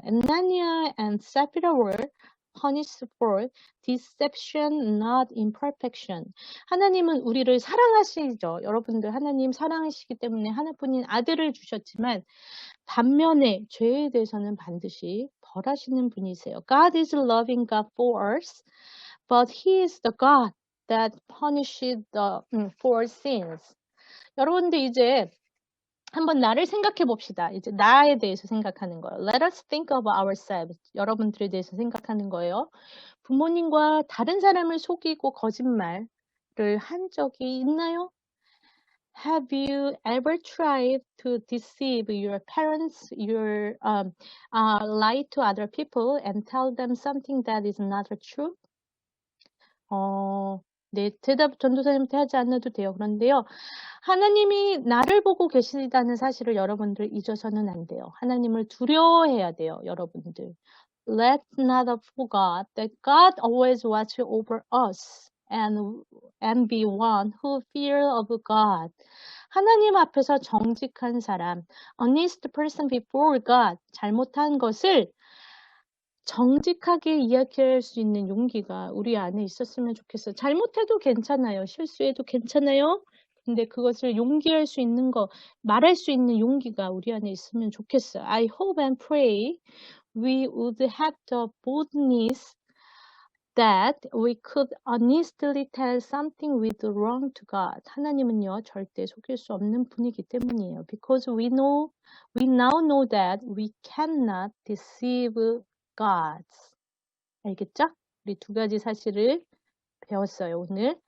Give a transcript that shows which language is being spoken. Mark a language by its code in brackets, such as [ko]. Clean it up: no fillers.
[en] Ananias and Sapphira were punished for deception, not imperfection. [ko] 하나님은 우리를 사랑하시죠. 여러분들 하나님 사랑하시기 때문에 하나뿐인 아들을 주셨지만 반면에 죄에 대해서는 반드시 벌하시는 분이세요. [en] God is a loving God for us, but He is the God that punishes for sins. [ko] 여러분들 이제 한번 나를 생각해 봅시다. 이제 나에 대해서 생각하는 거예요. [en] Let us think of ourselves. [ko] 여러분들에 대해서 생각하는 거예요. 부모님과 다른 사람을 속이고 거짓말을 한 적이 있나요? [en] Have you ever tried to deceive your parents, lie to other people and tell them something that is not true? [ko] 네, 대답 전도사님한테 하지 않아도 돼요. 그런데요, 하나님이 나를 보고 계시다는 사실을 여러분들 잊어서는 안 돼요. 하나님을 두려워해야 돼요, 여러분들. [en] Let's not forget that God always watches over us and be one who fear of God. [ko] 하나님 앞에서 정직한 사람, [en] honest person before God, [ko] 잘못한 것을 정직하게 이야기할 수 있는 용기가 우리 안에 있었으면 좋겠어요. 잘못해도 괜찮아요. 실수해도 괜찮아요. 근데 그것을 용기할 수 있는 거, 말할 수 있는 용기가 우리 안에 있으면 좋겠어요. [en] I hope and pray we would have the boldness that we could honestly tell something with wrong to God. [ko] 하나님은요, 절대 속일 수 없는 분이기 때문이에요. [en] Because we now know that we cannot deceive God. [ko] 알겠죠? 우리 두 가지 사실을 배웠어요, 오늘.